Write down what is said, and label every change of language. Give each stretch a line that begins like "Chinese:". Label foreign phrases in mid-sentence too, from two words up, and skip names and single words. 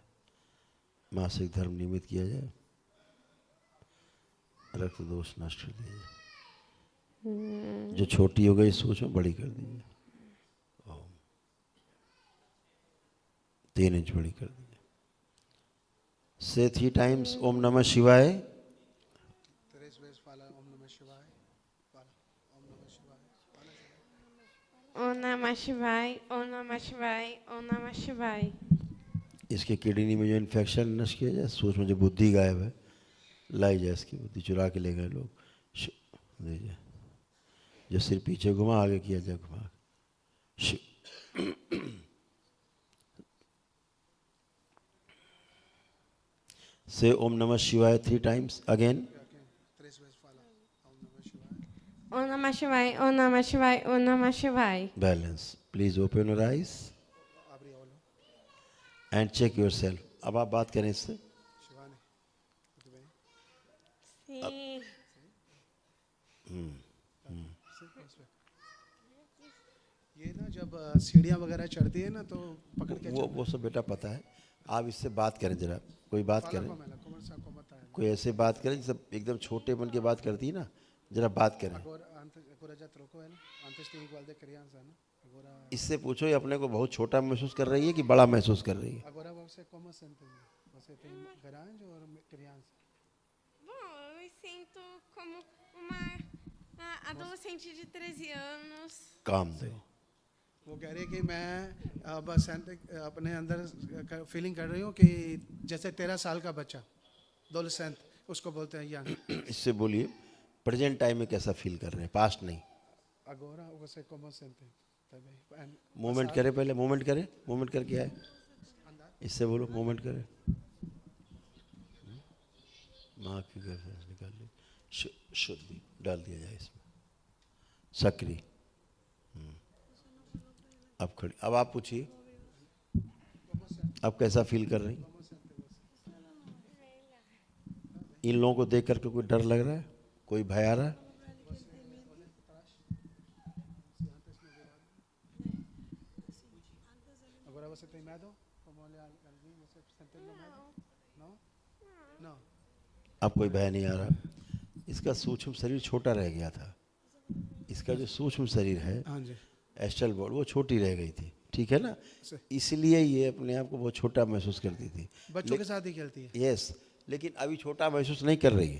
Hindi: मासिक धर्म नियमित किया जाए, रक्त दोष नष्ट कर दिया जाए, जो छोटी हो गई सोच में बड़ी कर दीजिए। 3 इंच बड़ी कर दीजिए।
English: say 3 times
Sanskrit: ओम नमः शिवाय। ओम नमः शिवाय, ओम नमः शिवाय, ओम नमः शिवाय.
Hindi: इसके किडनी में जो इन्फेक्शन नष्ट किया जाए, सोच में जो बुद्धि गायब है लाई जाए, इसकी बुद्धि चुरा के ले गए लोग, दे जाए। जो सिर पीछे घुमा आगे किया जाए घुमा।
English: से
Sanskrit: ओम नमः शिवाय
English: 3 times again.
Sanskrit: ओम नमः शिवाय, ओम नमः शिवाय, ओम नमः शिवाय.
Hindi: बैलेंस।
English: please open your eyes and check your self.
Hindi: अब आप बात करें इससे।
Portuguese: Sim.
Hindi: ये ना जब सीढ़ियाँ वगैरह चढ़ती है ना तो पकड़ के वो सब बेटा पता है। आप इससे बात करें जरा, कोई बात करें, कोई ऐसे बात करें जैसे एकदम छोटे बन के बात करती है ना, जरा बात करें। इससे पूछो ये अपने को बहुत छोटा महसूस कर रही है कि बड़ा महसूस कर रही है?
Portuguese: Bom, eu me sinto como uma adolescente de 13 anos.
Hindi: काम दो। वो कह रही है कि मैं बस अपने अंदर फीलिंग कर रही हूँ कि जैसे 13 साल का बच्चा, adolescent उसको बोलते हैं यंग। इससे बोलिए
English: present time
Hindi: में कैसा फील कर रहे हैं, पास्ट नहीं।
Portuguese: Agora você como sente?
Hindi: मूवमेंट करे, पहले मूवमेंट करे, मूवमेंट करके आए। इससे बोलो मूवमेंट करें। माँ की गर्भ से निकाल ली, शुद्धि डाल दिया जाए इसमें, सक्रिय। अब खड़ी, अब आप पूछिए, अब कैसा फील कर रही? इन लोगों को देख करके कोई डर लग रहा है, कोई भय आ रहा है?
Portuguese: Agora você tem medo? Como olha ali, você sente medo? Não? Não.
Hindi: अब कोई भय नहीं आ रहा। इसका सूक्ष्म शरीर छोटा रह गया था, इसका जो सूक्ष्म शरीर है हाँ जी।
English: astral body
Hindi: वो छोटी रह गई थी, ठीक है ना, सही। इसलिए ये अपने आप को बहुत छोटा महसूस करती थी। बच्चों के साथ ही खेलती है। यस, लेकिन अभी छोटा महसूस नहीं कर रही है,